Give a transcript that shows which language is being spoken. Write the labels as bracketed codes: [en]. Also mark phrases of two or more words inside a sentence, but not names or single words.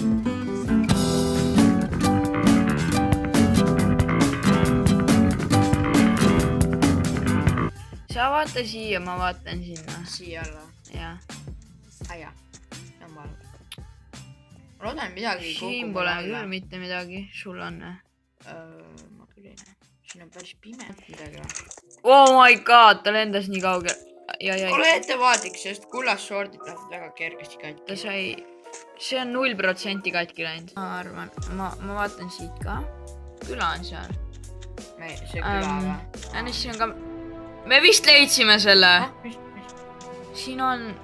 [et] Sa vaata siia, ma vaatan sinna. Siia alla? Jah. Jah. See on valge. Ma loodan midagi siin pole küll mitte midagi. Sul on või? Ma küll ei näe. Siin on päris pime midagi. [en] Oh my god, [et] ta lendas nii kaugel. Ole ettevaatlik, sest kullast shortid lähevad väga kergesti katki. Ta sai... See on 0% katki läinud. Ma arvan. Ma vaatan siit ka. Küla on seal. See küla või? Enne siin on ka... Me vist leidsime selle. Siin on...